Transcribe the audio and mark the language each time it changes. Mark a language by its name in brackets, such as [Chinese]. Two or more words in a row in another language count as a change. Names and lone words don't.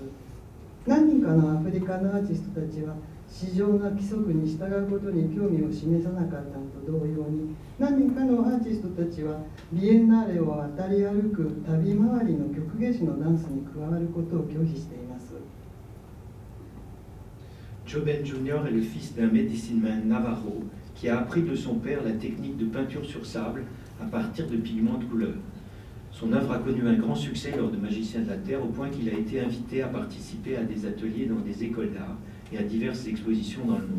[Japanese] 何人かのアフリカのアーティストたちは、市場の規則に従うことに興味を示さなかったのと同様に、何人かのアーティストたちは、ビエンナーレを渡り歩く旅回りの曲芸師のダンスに加わることを拒否しています。 [French] Joe Ben Jr. est le fils d'un médecin Navarro qui a appris de son père la technique de peinture sur sable à partir de pigments de couleur. Son œuvre a connu un grand succès lors de Magiciens de la Terre, au point qu'il a été invité à participer à des ateliers dans des écoles d'art et à diverses expositions dans le monde.